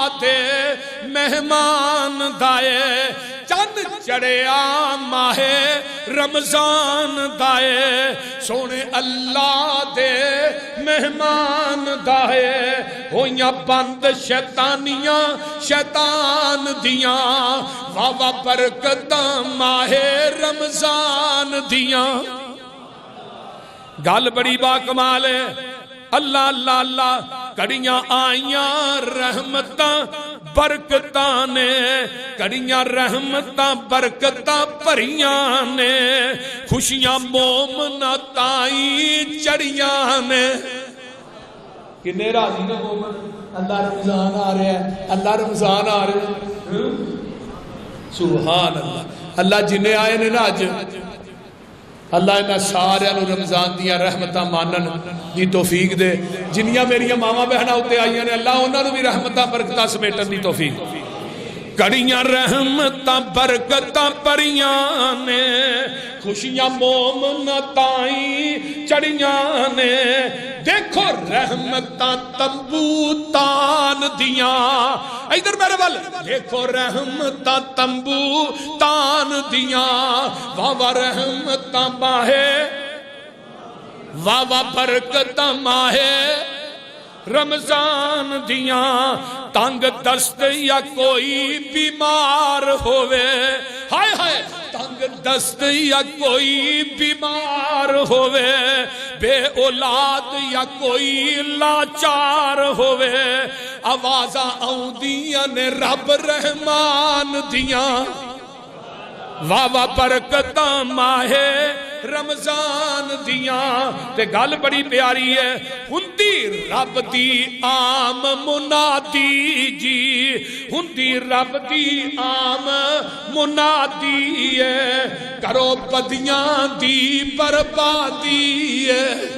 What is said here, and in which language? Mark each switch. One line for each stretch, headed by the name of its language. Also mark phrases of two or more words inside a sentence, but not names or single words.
Punjabi: دے مہمان دائے، چن چڑھیا ماہ رمضان دائے، سونے اللہ دے مہمان دائے، ہویاں بند شیطانیاں شیطان دیاں، واہ برکتاں ماہ رمضان دیاں۔ گل بڑی با کمال ہے، اللہ اللہ اللہ، کڑیاں آئیاں رحمتاں برکتاں نے، کڑیاں رحمتاں برکتاں پریاں نے، خوشیاں مومنہ تائیں چڑیاں نے۔ کنے راضی نے مومن؟
Urdu: اللہ رمضان آ رہے ہیں، اللہ رمضان آ رہے ہیں، سبحان اللہ۔
Punjabi: اللہ جنہیں آئے نے نا آج، اللہ انہاں سارے رمضان دیاں رحمتاں مانن دی توفیق دے، جنیاں میریاں ماما بہناں ہوتے آئیاں نے، اللہ انہاں نو بھی رحمتاں برکتاں سمیٹن دی توفیق۔ کڑیاں رحمتاں برکتاں پریاں نے، خوشیاں مومنہ تائیں چڑیاں نے، دیکھو رحمتاں تمبو تان دیاں، ادھر میرے بل دیکھو رحمتاں تمبو تان دیاں، واہ رحمتاں باہے، واہ برکتاں ماہے رمضان دیاں، تنگ دست یا کوئی بیمار ہوئے، ہائے ہائے تنگ دست یا کوئی بیمار ہوئے، بے اولاد یا کوئی لاچار ہوئے، آوازاں آؤں دیاں نے رب رحمان دیاں، واہ برکتاں ماہ رمضان دیاں۔ تے گل بڑی پیاری ہے، ہندی رب دی عام منادی جی، ہندی رب دی عام منادی ہے، کرو بدیاں دی بربادی ہے،